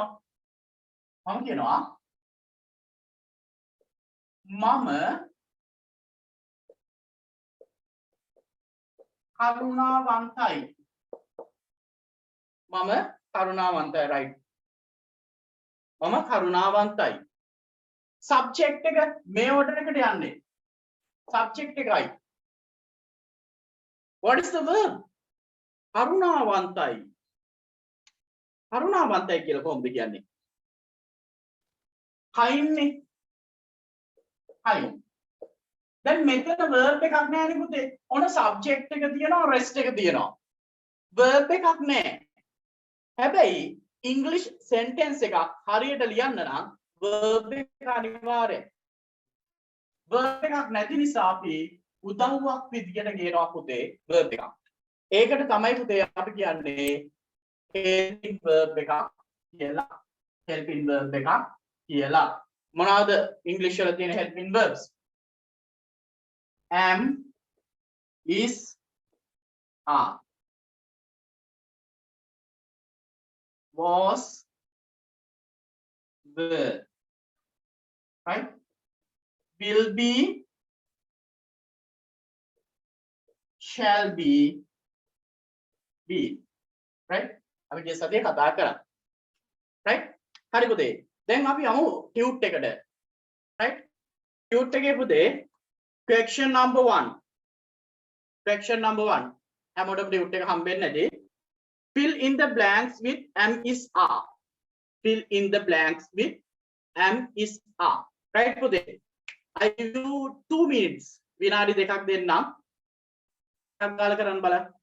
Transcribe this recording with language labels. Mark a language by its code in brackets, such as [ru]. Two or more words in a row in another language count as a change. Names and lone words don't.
[si] මම කියනවා මම කරුණාවන්තයි. මම කරුණාවන්තයි. right. මම කරුණාවන්තයි. subject එක මේ order එකට යන්නේ. subject එකයි. [en] what is the verb? [si] කරුණාවන්තයි. කරුණාවන්තයි කියලා කොහොමද කියන්නේ? [en] kind නේ. kind. [si] දැන් මෙතන verb එකක් නැහැ නේ පුතේ. ඔන්න subject එක තියෙනවා, rest එක තියෙනවා. verb එකක් නැහැ. හැබැයි [en] English sentence [si] එකක් හරියට ලියන්න නම් verb එක අනිවාර්යයි. verb එකක් නැති නිසා අපි උදව්වක් විදියට ගේනවා පුතේ verb එකක්. ඒකට තමයි පුතේ අපි කියන්නේ [en] helping verb [si] එකක් කියලා. [en] helping verb [si] එකක් කියලා. මොනවාද English වල තියෙන [en] helping verbs? am, is, are, was, were, right? will be, shall be, right? [si] අපි ගිය සතියේ කතා කරා. right? හරි පුතේ. දැන් අපි යමු tute එකට. right? tute එකේ පුතේ [en] question number 1. question number 1. [si] හැමෝටම tute එක හම්බෙන්නේ නැති. [en] fill in the blanks with am is are. fill in the blanks with am is are. right පුතේ? I give you 2 minutes. [si] විනාඩි දෙකක් දෙන්නම්. එකක් ගාලා කරන්න බලන්න.